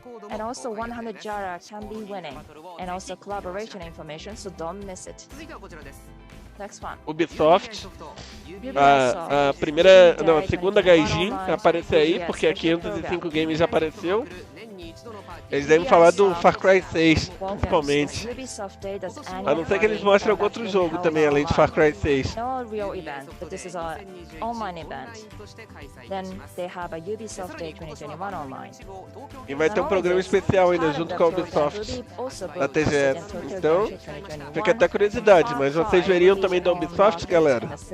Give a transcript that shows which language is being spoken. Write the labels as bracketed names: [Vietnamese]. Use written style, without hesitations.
[English] And also 100 Jara can be winning, and also collaboration information, so don't miss it. Next one. [Portuguese] Ubisoft, a primeira, não, a segunda Gaijin aparecer aí, porque a 505 Games já apareceu. Eles devem falar do Far Cry 6, principalmente. A não ser que eles mostrem algum outro jogo também, além de Far Cry 6. [English] No real event, but this is an online event. Then they have a Ubisoft Day 2021 online. [Portuguese] E vai ter um programa especial ainda junto com a Ubisoft na TGS. Então, fica até curiosidade, mas vocês veriam também da Ubisoft, galera?